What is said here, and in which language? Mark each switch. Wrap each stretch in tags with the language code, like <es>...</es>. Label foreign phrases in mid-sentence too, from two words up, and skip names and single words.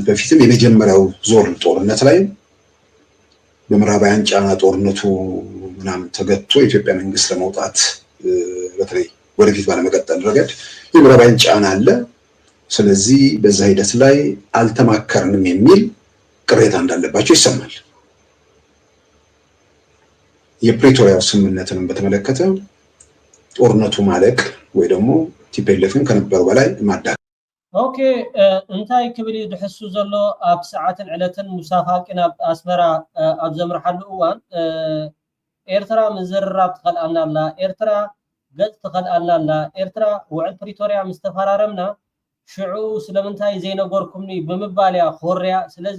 <am>በፊትም የመጀመሪያው ዞር ጦርነት ላይ በምዕራባውያን ጫና ጦርነቱ ምናምን ተገቶ የኢትዮጵያ መንግስት ለመውጣት በተለይ ወደፊት ባለመቀጠል ረገድ የምዕራባውያን ጫና አለ። ስለዚህ በዛ ሂደት ላይ አልተማከርንም የሚል ቅሬታ እንዳለባቸው ይሰማል። የፕሪቶሪያው ስምምነትን በተመለከተ ጦርነቱ ማለቅ ወይ ደግሞ ቲፒኤልኤፍን ከነበሩ በላይ ማዳ</am> <ti>ኦኬ እንታይ ክብል ድሕሱ ዘሎ ኣብ ሰዓትን ዕለትን ሙሳ ፋቂ ናብ ኣስመራ ኣብ ዘምርሓሉ እዋን ኤርትራ ምዝርራብ ትኸልኣና ኣላ ኤርትራ ገጽ ትኸልኣና ኣላ ኤርትራ ውዕል ፕሪቶሪያ ምስ ተፈራረምና ሽዑ ስለምንታይ ዘይነገርኩምኒ ብምባልያ ኮርያ ስለዚ</ti>